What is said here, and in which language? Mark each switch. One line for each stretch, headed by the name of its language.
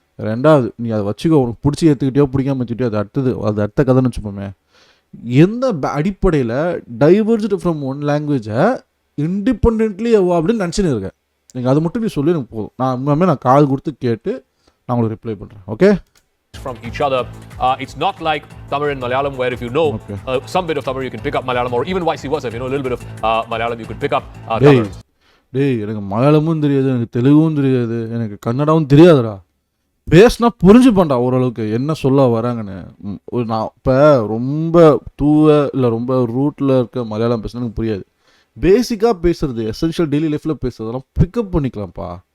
Tamil: ரெண்டாவது, நீ அதை வச்சுக்கோ, உனக்கு பிடிச்சி ஏற்றுக்கிட்டியோ பிடிக்காம ஏற்றுக்கிட்டியோ அது அடுத்த கதைன்னு வச்சுப்போமே. எந்த அடிப்படையில்
English: diverged from one லாங்குவேஜை independently
Tamil: அப்படின்னு நினச்சின்னு இருக்கேன். நீங்கள் அது மட்டும் நீ சொல்லி எனக்கு போதும். நான் கால் கொடுத்து கேட்டு நான் உங்களுக்கு ரிப்ளை பண்ணுறேன். Okay?
English: From each other. It's not like Tamil and Malayalam where if you know some bit of Tamil you can pick up Malayalam, or even vice versa, if you know a little bit of Malayalam you could pick up Tamil.
Tamil: எனக்கு மலையாளமும் தெரியாது, எனக்கு தெலுங்கும் தெரியாது, எனக்கு கன்னடாவும் தெரியாதுடா. பேசினா புரிஞ்சுப்பேன்டா ஓரளவுக்கு என்ன சொல்ல வராங்கன்னு. நான் இப்போ ரொம்ப இல்லை ரொம்ப ரூட்டில் இருக்க மலையாளம் பேசினா எனக்கு புரியாது. பேசிக்காக பேசுறது, எசென்ஷியல் டெய்லி லைஃப்பில் பேசுறதெல்லாம் பிக்கப் பண்ணிக்கலாம்ப்பா.